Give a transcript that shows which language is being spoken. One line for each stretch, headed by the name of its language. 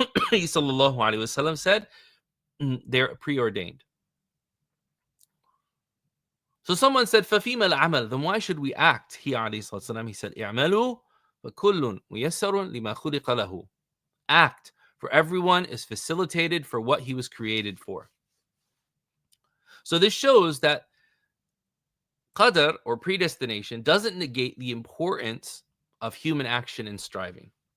English: He sallallahu alaihi wasallam said they're preordained. So someone said,
Arabic: فَفِيمَ الْعَمَلُ,
English: then why should we act? He said,
Arabic: اعْمَلُوا فَكُلٌّ مُيَسَّرٌ لِمَا خُلِقَ لَهُ.
English: Act, for everyone is facilitated for what he was created for. So this shows that Qadr, or predestination, doesn't negate the importance of human action and striving.